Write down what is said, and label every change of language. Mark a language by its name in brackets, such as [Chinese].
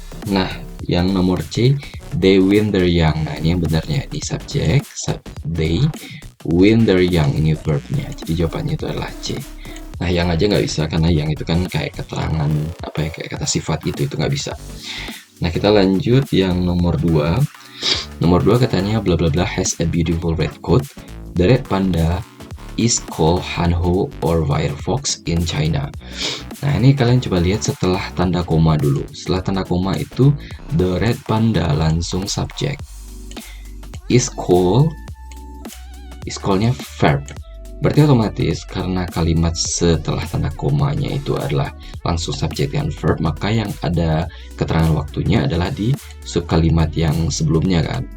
[Indonesian] Nah, yang nomor C, [English] they win their young. [Indonesian] Nah, ini yang benarnya, di subjek, they win their young, ini verbnya. Jadi jawabannya itu adalah C. Nah, yang aja nggak bisa karena yang itu kan kayak keterangan apa ya, kayak kata sifat gitu, itu nggak bisa. Nah, kita lanjut yang nomor 2. Nomor 2 katanya [English] bla bla bla has a beautiful red coat. The red panda is called Hanho or Firefox in China. [Indonesian] Nah, ini kalian coba lihat setelah tanda koma dulu. Setelah tanda koma itu [English] the red panda [Indonesian] langsung subjek. [English] Is call- [Indonesian] nya verb. Berarti otomatis karena kalimat setelah tanda komanya itu adalah langsung subjek dan verb, maka yang ada keterangan waktunya adalah di subkalimat yang sebelumnya kan.